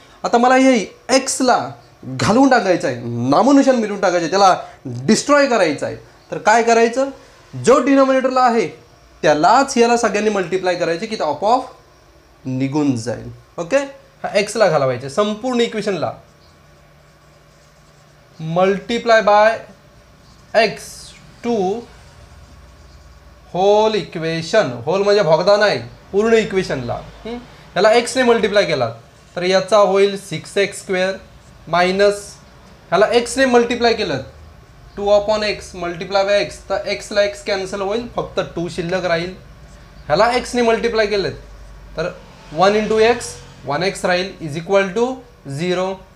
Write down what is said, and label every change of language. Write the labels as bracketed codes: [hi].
[mr] आता मला हे एक्सला घालून टाकायचं आहे, नामोनिशान मिळून टाकायचं आहे, त्याला डिस्ट्रॉय करायचं आहे. तर काय करायचं, जो डिनॉमिनेटरला आहे त्यालाच याला सगळ्यांनी मल्टिप्लाय करायचे की ते आपोआप निघून जाईल. ओके. हा एक्सला घालवायचे संपूर्ण इक्वेशनला. [en] Multiply by x to whole equation. [mr] Hole म्हणजे भोगदा नाही, पूर्ण इक्वेशनला. याला एक्सने मल्टिप्लाय केला तर याचा होईल 6x² मायनस ह्याला एक्सने मल्टिप्लाय केलं 2/x मल्टिप्लाय बाय एक्स, तर एक्सला एक्स कॅन्सल होईल, फक्त 2 शिल्लक राहील. ह्याला एक्सने मल्टिप्लाय केलं तर 1 × x 1x राहील इज इक्वल टू 0.